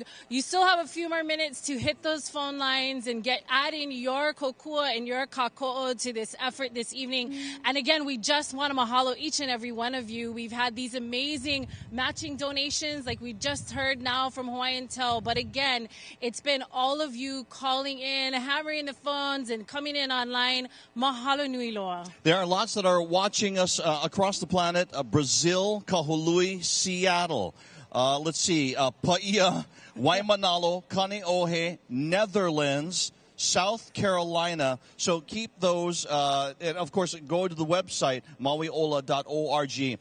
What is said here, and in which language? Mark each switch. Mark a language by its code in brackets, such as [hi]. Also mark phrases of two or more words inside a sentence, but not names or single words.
[en] You still have a few more minutes to hit those phone lines and add in your kokua and your kako'o to this effort this evening. And again, we just want to mahalo each and every one of you. We've had these amazing matching donations like we just heard now from Hawaiian Tel. But again, it's been all of you calling in, hammering the phones, and coming in online. [haw] Mahalo nui loa. [en] There are lots that are watching us across the planet. Brazil, Kahului, Seattle. Let's see. Paia, Waimanalo, Kaneohe, Netherlands, South Carolina. So keep those, and of course, go to the website, MauiOla.org.